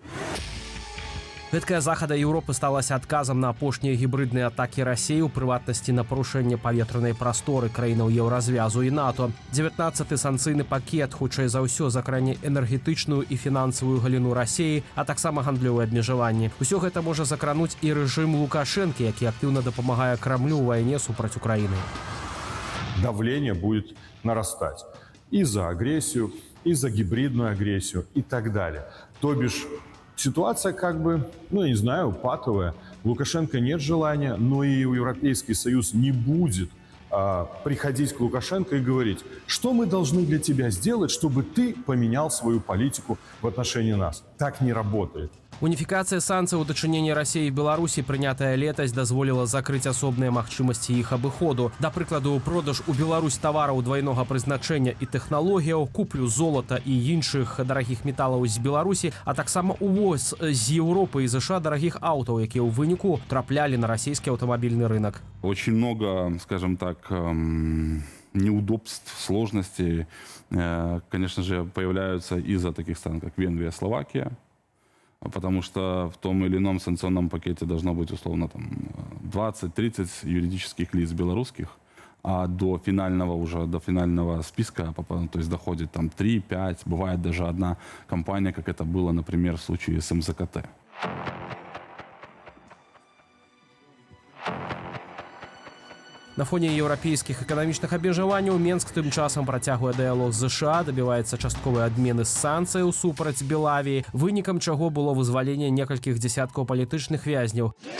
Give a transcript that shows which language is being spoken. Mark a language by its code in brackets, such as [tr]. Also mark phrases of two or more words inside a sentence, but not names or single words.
[be] Гэткая захада Еўропы сталася адказам на апошнія гібрыдныя атакі Расіі, у прыватнасці на парушэнне паветранай прасторы краінаў Еўразвязу і НАТО. 19-ы санкцыйны пакет, хутчэй за ўсё, закране энергетычную і фінансавую галіну Расіі, а таксама гандлёвыя абмежаванні. Усё гэта можа закрануць і рэжым Лукашэнкі, які актыўна дапамагае Крамлю ў вайне супраць Украіны. [ru] Давление будет нарастать и за агрессию, и за гибридную агрессию и так далее. То бишь ситуация как бы, не знаю, патовая. У Лукашенко нет желания, но и Европейский Союз не будет приходить к Лукашенко и говорить, что мы должны для тебя сделать, чтобы ты поменял свою политику в отношении нас. Так не работает. [be] Уніфікацыя санкцый у дачыненні Расіі і Беларусі, прынятая летась, дазволіла закрыць асобныя магчымасці іх абыходу. Да прыкладу, продаж у Беларусь тавараў двайнога прызначэння і тэхналогіяў, куплю золата і іншых дарагіх металаў з Беларусі, а таксама увоз з Еўропы і США дарагіх аўтаў, якія ў выніку траплялі на расійскі аўтамабільны рынок. [ru] Очень много, скажем так, неудобств, сложностей, конечно же, появляются из-за таких стран, как Венгрия, Словакия. Потому что в том или ином санкционном пакете должно быть условно там 20-30 юридических лиц белорусских, а до финального списка, то есть доходит там 3-5, бывает даже одна компания, как это было, например, в случае с МЗКТ. [be] На фоне еўрапейскіх эканамічных абмежаванняў Менск тым часам працягвае дыялог з ЗША, дабіваецца частковай адмены санкцыяў супраць Белавіі, вынікам чаго было вызваленне некалькіх дзясяткаў палітычных вязняў.